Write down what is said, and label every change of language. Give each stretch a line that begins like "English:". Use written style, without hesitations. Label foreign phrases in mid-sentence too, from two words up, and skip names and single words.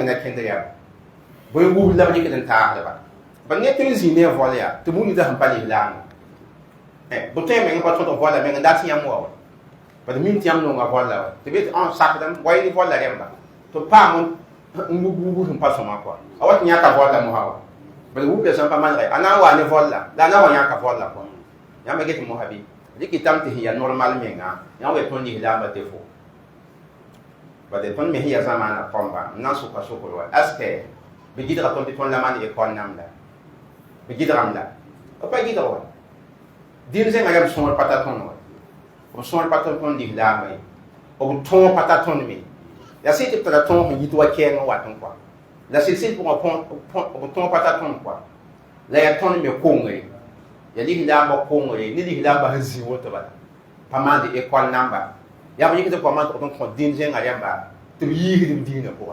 Mossi: na kẽndr yaa bõe wub la b rɩkd n taagdba ba ne tõe n zĩ ne a voal yaa tɩ bũmb da sẽn pa lislaamã bõ tõe meng pa tõdg voala meng n dat yãmb wa wa bad mim tɩ yãmb nonga voala wa tɩ be tɩ sakdame wa yɩ voala rẽmba tɩ paam n wub sẽn pa sõma kɔa a wa tɩ yãka voala mosã wa bal wubda sẽn pa manegɛ a na n wa ne voala la a na n wa yãka voala kɔa yãmba get mosã bɩ rɩkɩ tame tɩ sẽn ya normal menga yã wa tõnd lislaambã defo bad tõnd me sẽn ya zãmaana kɔmba n na n sʋka sʋkr wa
French: est ce que
Mossi: bɩ gɩdga tõnd tɩ tõnd la maan école namda bɩ gɩdgame la b pa gɩdg wa dĩn zẽngã yam sõor pa ta tõnd wa b sõor pa ta tõnd lislaambã ye b tõog pa ta tõnd me ya sɩd tɩ b tara tõog sẽn yit wa kɛɛng n wat n kɔa la sɩd pʋgã b tõog pa ta tõnd kɔa la ya tõnd me kongre ya lislaambã kongre ne lislaambã sẽn zĩ woto bala pa maande école namba yaa b yik tɩ pa maan tɩ b kõ dĩn zẽngã rẽmba tɩ b yiisd b dĩinã pʋgã